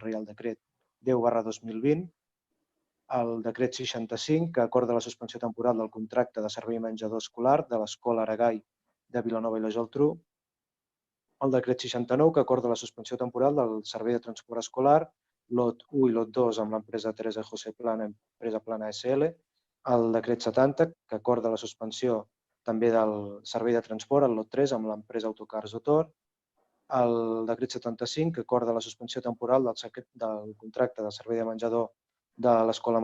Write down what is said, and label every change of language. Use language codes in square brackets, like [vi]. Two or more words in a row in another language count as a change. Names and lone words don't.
[ca] Reial Decret 10/2020, el decret 65, que acorda la suspensió temporal del contracte de servei menjador escolar de l'Escola Aragai de Vilanova i la Geltrú, el decret 69, que acorda la suspensió temporal del servei de transport escolar, lot 1 i lot 2 amb l'empresa Teresa José Plana, empresa Plana SL, el decret 70, que acorda la suspensió també del servei de transport, el lot 3 amb l'empresa Autocars Otor, el decret 75, que acorda la suspensió temporal del contracte de servei de menjador de l'Escola